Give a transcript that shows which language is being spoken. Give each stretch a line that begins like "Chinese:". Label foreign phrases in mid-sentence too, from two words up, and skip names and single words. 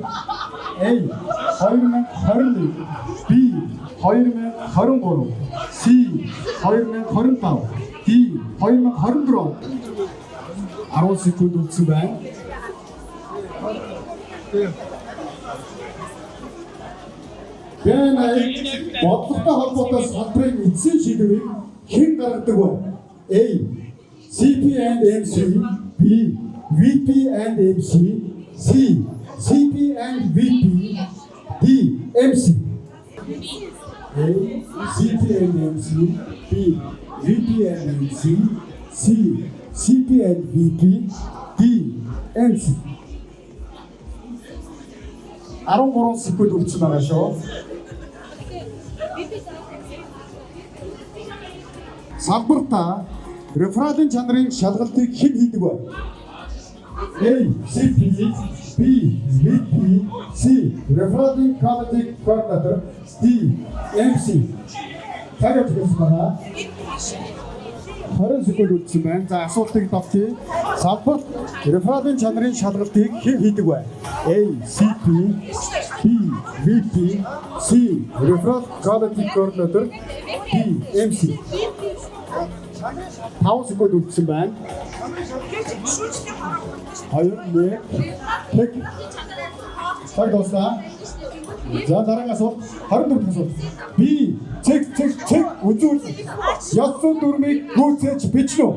Mongolian: A 2021, B 2023, C 2025, D 2024. 10 секунд үлдсэн байна. BNI бодлоготой холбоотой салбарын эцсийн шийдвэрийг хэн гаргадаг вэ? A CP&MC, B VP&MC, C CP&VP, D MC. A CP&MC, B VP&MC, C CP&VP, D MC. 13 секунд үлдсэн байгаа шүү. Салбартаа рефералын чанарын шалгалтыг хэн хийдэг вэ?
English: A CP, B VP, C referring quality coordinator, D MC.
Mongolian: Цагаач гэсэн байна. 20 секунд үлдсэн байна. За, асуултыг давтъя. Салбарт рефералын чанарын шалгалтыг хэн хийдэг вэ?
English: A CP, B VP, C referral quality coordinator, D MC.
Mongolian: 5 секунд үлдсэн байна. 2 1 цаг дуслаа. За, дараагийн асуулт 24 асуулт. B цэг үзүүл. Яцсан дүрмийг гүйцээж бичнэ үү?